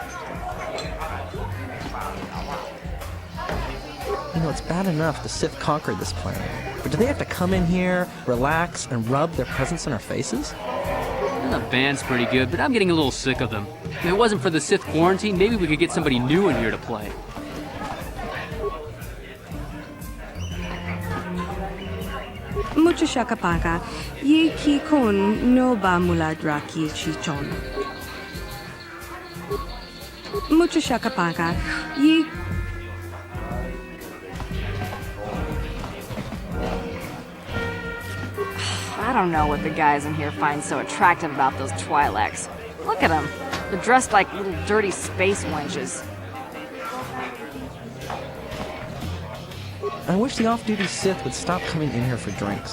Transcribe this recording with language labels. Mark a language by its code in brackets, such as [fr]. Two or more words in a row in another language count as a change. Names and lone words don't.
[en] You know, it's bad enough the Sith conquered this planet, but do they have to come in here, relax, and rub their presence in our faces? The band's pretty good, but I'm getting a little sick of them. If it wasn't for the Sith quarantine, maybe we could get somebody new in here to play. Mucho shakapaka, ye ki kon no ba muladraki chichon. Mucho shakapaka, ye. I don't know what the guys in here find so attractive about those Twi'leks. Look at them. They're dressed like little dirty space wenches. I wish the off-duty Sith would stop coming in here for drinks.